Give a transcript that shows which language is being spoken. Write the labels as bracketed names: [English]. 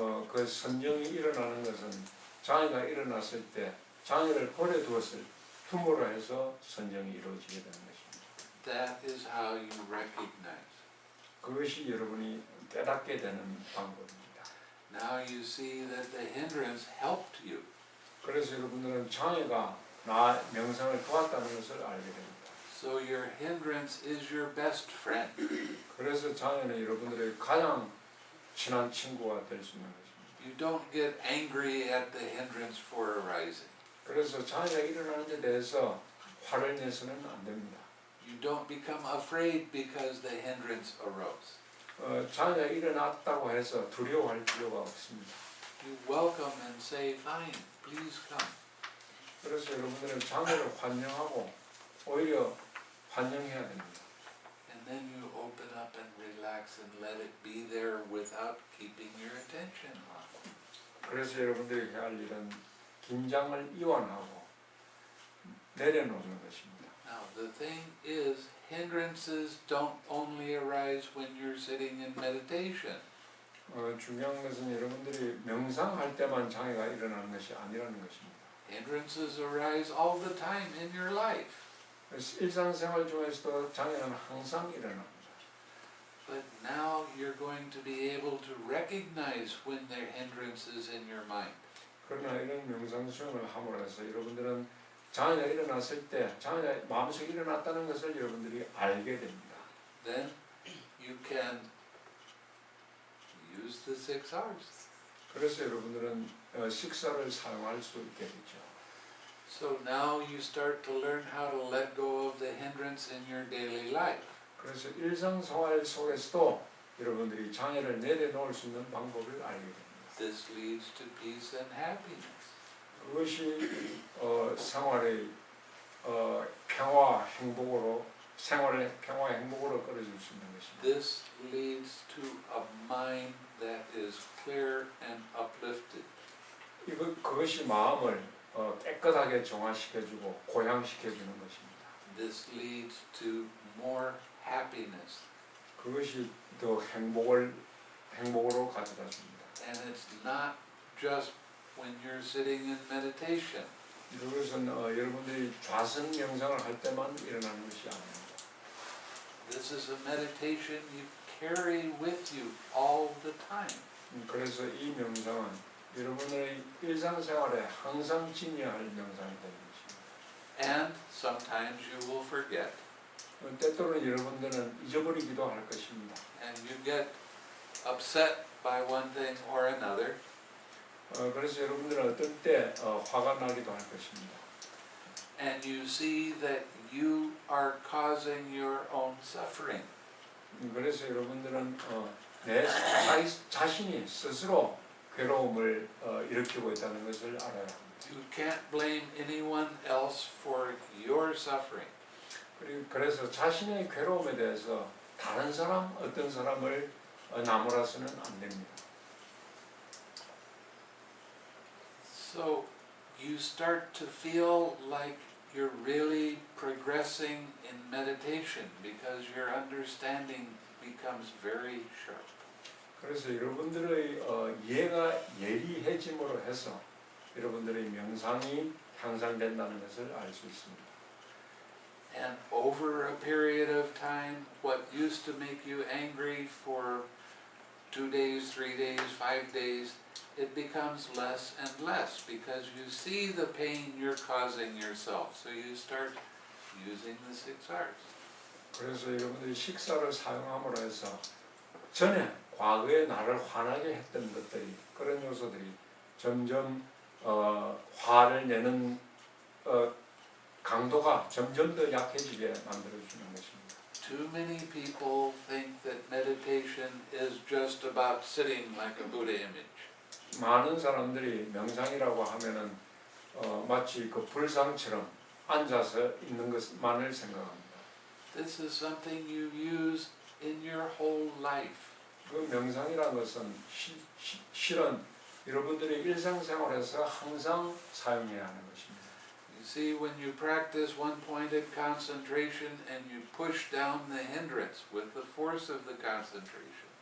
[Korean] 그 선정이 일어나는 것은 장애가 일어났을 때 장애를 버려두었을 틈으로 해서 선정이 이루어지게 되는 것입니다. [English] That is how you recognize. [Korean] 그것이 여러분이 깨닫게 되는 방법입니다. [English] Now you see that the hindrance helped you. [Korean] 그래서 여러분들은 장애가 나 명상을 도왔다는 것을 알게 됩니다. [English] So your hindrance is your best friend. [Korean] 그래서 장애는 여러분들의 가장 친한 친구가 될 수 있는 것입니다. [English] You don't get angry at the hindrance for arising. [Korean] 그래서 장애가 일어나는 데 대해서 화를 내서는 안 됩니다. [English] You don't become afraid because the hindrance arose. [Korean] 장애가 일어났다고 해서 두려워할 필요가 없습니다. [English] You welcome and say, fine, please come. [Korean] 그래서 여러분들은 장애를 환영하고 오히려 환영해야 됩니다. [English] And then you open up and relax and let it be there without keeping your attention on it. [Korean] 그래서 여러분들이 해야 할 일은 긴장을 이완하고 내려놓는 것입니다. [English] Now the thing is, hindrances don't only arise when you're sitting in meditation. [Korean] 중요한 것은 여러분들이 명상할 때만 장애가 일어나는 것이 아니라는 것입니다. [English] Hindrances arise all the time in your life. [Korean] 일상생활 중에서도 장애는 항상 일어납니다. [English] But now you're going to be able to recognize when there are hindrances in your mind. [Korean] 그러나 이런 명상 수행을 함으로 해서 여러분들은 장애가 일어났을 때 장애가 마음속에 일어났다는 것을 여러분들이 알게 됩니다. [English] Then you can use the 6 R's. [Korean] 그래서 여러분들은 식사를 사용할 수 있게 되죠. [English] So now you start to learn how to let go of the hindrance in your daily life. [Korean] 그래서 일상생활 속에서도 여러분들이 장애를 내려놓을 수 있는 방법을 알게 됩니다. [English] This leads to peace and happiness. [Korean] 그것이 생활의 평화, 행복으로 생활의 평화, 행복으로 끌어줄 수 있는 것입니다. [English] This leads to a mind that is clear and uplifted. [Korean] 그것이 마음을 깨끗하게 정화시켜주고 고양시켜주는 것입니다. [English] This leads to more happiness. [Korean] 그것이 더 행복으로 가져다 줍니다. [English] And it's not just when you're sitting in meditation. [Korean] 이것은 여러분들이 좌선 명상을 할 때만 일어나는 것이 아닙니다. [English] This is a meditation you carry with you all the time. [Korean] 그래서 이 명상은 여러분의 일상생활에 항상 지녀야 할 명상이 되는 것입니다. [English] And sometimes you will forget. [Korean] 때때로는 여러분들은 잊어버리기도 할 것입니다. [English] And you get upset by one thing or another. [Korean] 그래서 여러분들은 어떤 때 화가 나기도 할 것입니다. [English] And you see that you are causing your own suffering. [Korean] 그래서 여러분들은 내 자신이 스스로 괴로움을 일으키고 있다는 것을 알아야 합니다. [English] You can't blame anyone else for your suffering. [Korean] 그래서 자신의 괴로움에 대해서 다른 사람, 어떤 사람을 나무라서는 안 됩니다. [English] So you start to feel like you're really progressing in meditation because your understanding becomes very sharp. [Korean] 그래서 여러분들의 이해가 예리해짐으로 해서 여러분들의 명상이 향상된다는 것을 알 수 있습니다. [English] And over a period of time, what used to make you angry for 2 days, 3 days, 5 days, it becomes less and less because you see the pain you're causing yourself. So you start using the 6 R's. [Korean] 그래서 여러분들이 식사를 사용함으로 해서 전에 과거에 나를 화나게 했던 것들이 그런 요소들이 점점 화를 내는 강도가 점점 더 약해지게 만들어주는 것입니다. [English] Too many people think that meditation is just about sitting like a Buddha image. [Korean] 많은 사람들이 명상이라고 하면은 마치 그 불상처럼 앉아서 있는 것만을 생각합니다. [English] This is something you use in your whole life. [Korean] 그 명상이라는 것은 실은 여러분들의 일상생활에서 항상 사용해야 하는 것입니다. [English] You see, when you practice one-pointed concentration and you push down the hindrance with the force of the concentration,